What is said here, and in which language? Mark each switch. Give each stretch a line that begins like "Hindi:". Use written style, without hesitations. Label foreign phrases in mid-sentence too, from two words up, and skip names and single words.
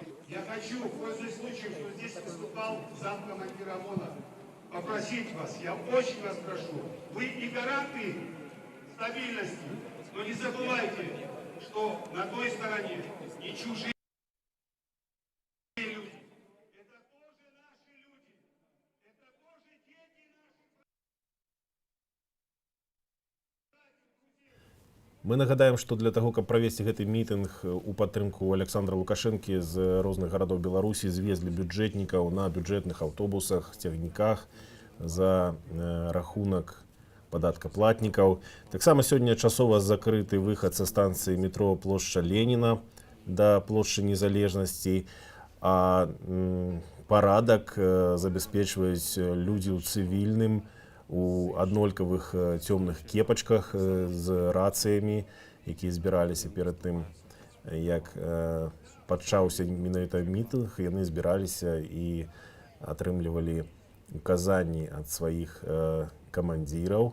Russian: Я хочу, пользуясь случаем, что здесь выступал замкомандира ОМОНа, попросить вас, я очень вас прошу, вы и гаранты стабильности, но не забывайте, что на той стороне не чужие люди. Это тоже наши люди. Это тоже дети наших.
Belarusian: Мы нагадаем, што для таго, каб правесці гэты мітынг у падтрымку Александра Лукашэнкі з розных гарадоў Беларусі звезлі бюджэтнікаў на бюджэтных аўтобусах, цягніках за рахунак падаткаплатнікаў. Таксама сёння часова закрыты выхад са станцыі метро плошча Леніна да плошчы Незалежнасці, а парадак забяспечваюць людзі ў цывільным, у аднолькавых цёмных кепачках з рацыямі, якія збіраліся перад тым, як пачаўся менавіта мітынг, яны збіраліся і атрымлівалі указанні ад сваіх камандзіраў.